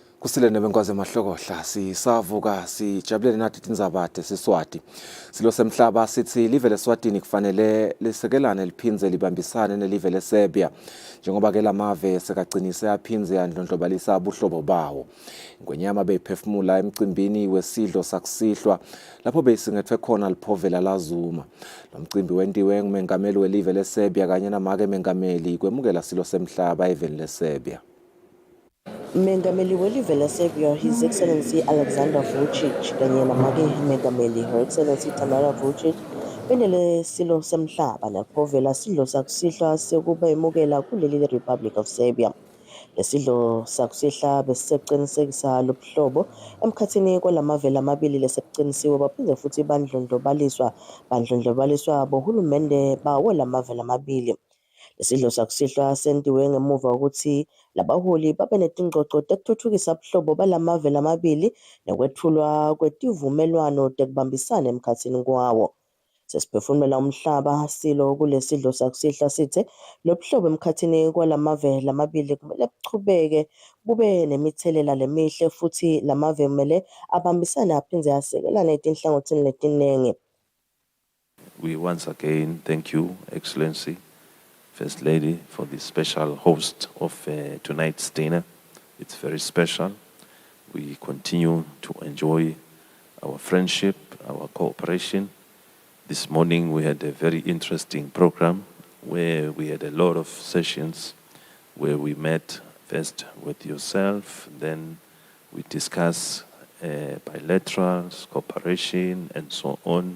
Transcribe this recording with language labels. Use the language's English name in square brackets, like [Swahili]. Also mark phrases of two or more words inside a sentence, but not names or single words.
[Swati] Kusile nebenkwazi emahlokohla sisavuka sijabulele nathi tindzabate siswati silo semhlaba sithi live leSwatini kufanele lisekelane liphindze libambisane nelive leSerbia njengoba ke lamave sekagcinise aphindze yandlondlobalisa buhlobo bawo ingwenyama beyiphefumula emcimbini wesidlo sakusihlwa lapho beyisingethwe khona liphovela lazuma lo mcimbi wentiwe ngumengameli welive leSerbia kanye namake mengameli kwemukela silo semhlaba eveni leSerbia. Mengameli welive leSerbia, [English] His Excellency [Swati] Alexander Vučić, kanye namake mengameli [English] Her Excellency [Swati] Tamara Vučić, benele silo semhlaba laphovela sidlo sakusihlwa sekubemukela kuleli Republic of Serbia. Lesidlo sakusihlwa besisekuqinisekisa lobuhlobo emkhathini kwalamavela amabili lesebuqinisiwe baphinde futhi bandlondlobaliswa bohulumende bawo lamavela amabili. Lesidlo sakusihlwa sentiwe ngemuva ukuthi labaholi babe netingxoxo tekuthuthukisa ubuhlobo balamavela amabili nekwethulwa kwetivumelwano tekubambisana emkhathini kwawo. Sesiphefumula umhlaba silo kulesidlo sakusihlwa sithe lobuhlobo emkhathini kwalamavela amabili kumele buchubeke bube nemithelela lemihle futhi lamave kumele abambisane aphindze asekelane etinhlangothini letiningi. [English] We once again thank you, Excellency, First Lady, for the special host of tonight's dinner. It's very special. We continue to enjoy our friendship, our cooperation. This morning we had a very interesting program where we had a lot of sessions where we met first with yourself, then we discuss bilaterals, cooperation, and so on.